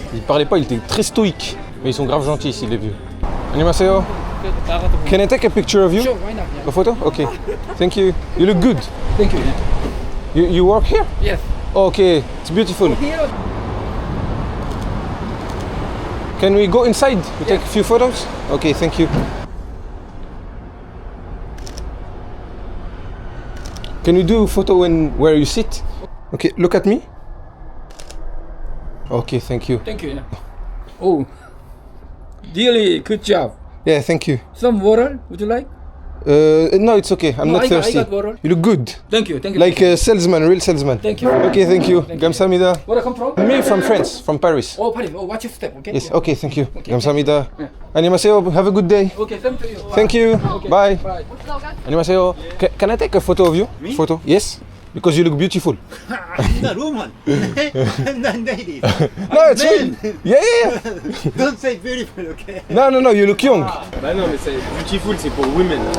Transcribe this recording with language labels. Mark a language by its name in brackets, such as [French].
[French] Il parlait pas, il était très stoïque. Mais ils sont grave gentils ici, les vieux. [Korean] Annyeonghaseyo. [English] Can I take a picture of you? Sure, why not? A photo? Okay. Thank you. You look good. Thank you. You work here? Yes. Okay, it's beautiful. Here. Can we go inside to take a few photos? Okay, thank you. Can you do a photo where you sit? Okay, look at me. Okay, thank you. Thank you. Oh, really good job. Yeah, thank you. Some water, would you like? No, it's okay. I'm No, not I got thirsty. water. You look good. Thank you. Thank you. Like a salesman, real salesman. Thank you. Okay, thank you. [Korean] Gamsamida. [English] Where I come from? Me from France, from Paris. Oh, Paris. Oh, watch your step, okay? Yes, okay, thank you. Okay. [Korean] Gamsamida. [English] Yeah. [Korean] Annyeonghaseyo, [English] have a good day. Okay, same to you. Thank you. Bye. Bye. [Korean] Annyeonghaseyo. [English] Can I take a photo of you? Me? Photo? Yes. Because you look beautiful. I'm not woman. I'm not lady. No, it's real. Yeah, yeah, yeah. Don't say beautiful, okay? No, no, no, you look young. [French] Bah non, mais c'est [English] beautiful, [French] c'est pour [English] women.